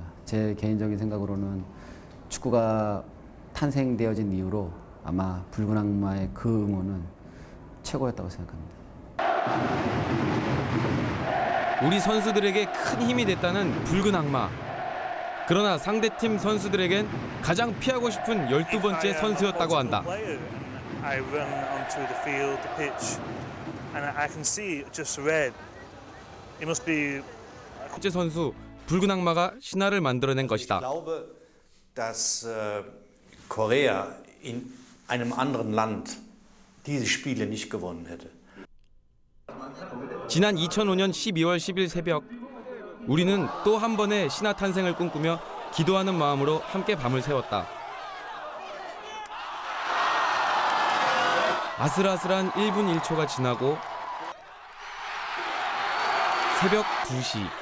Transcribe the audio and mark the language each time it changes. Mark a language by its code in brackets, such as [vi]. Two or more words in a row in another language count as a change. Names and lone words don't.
[ko] 제 개인적인 생각으로는 축구가 탄생되어진 이후로 아마 붉은 악마의 그 응원은 최고였다고 생각합니다. 우리 선수들에게 큰 힘이 됐다는 붉은 악마. 그러나 상대팀 선수들에겐 가장 피하고 싶은 12번째 선수였다고 한다. [en] I run onto the field, the pitch, and I can see just red. It must be. [ko] 번째 선수 붉은 악마가 신화를 만들어낸 것이다. [de] Ich glaube, dass Korea in einem anderen Land diese Spiele nicht gewonnen hätte. [ko] 지난 2005년 12월 10일 새벽 우리는 또 한 번의 신화 탄생을 꿈꾸며 기도하는 마음으로 함께 밤을 새웠다. 아슬아슬한 1분 1초가 지나고 새벽 2시.